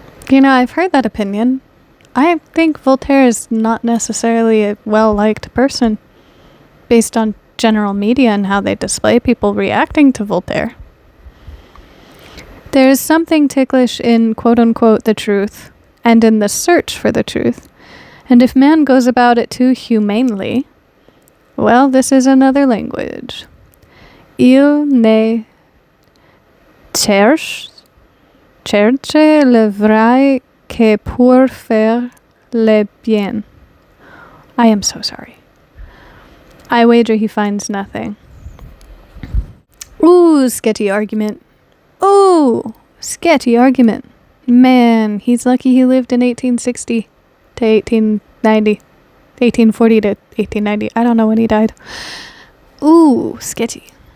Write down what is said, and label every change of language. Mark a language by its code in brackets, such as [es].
[en] You know, I've heard that opinion. I think Voltaire is not necessarily a well-liked person, based on general media and how they display people reacting to Voltaire. There is something ticklish in quote-unquote the truth, and in the search for the truth. And if man goes about it too humanely, well, this is another language. [fr] Il ne cherche le vrai que pour faire le bien. [en] I am so sorry. I wager he finds nothing. Ooh, sketchy argument. Ooh, sketchy argument. Man, he's lucky he lived in 1860 to 1890. 1840 to 1890. I don't know when he died. Ooh, sketchy.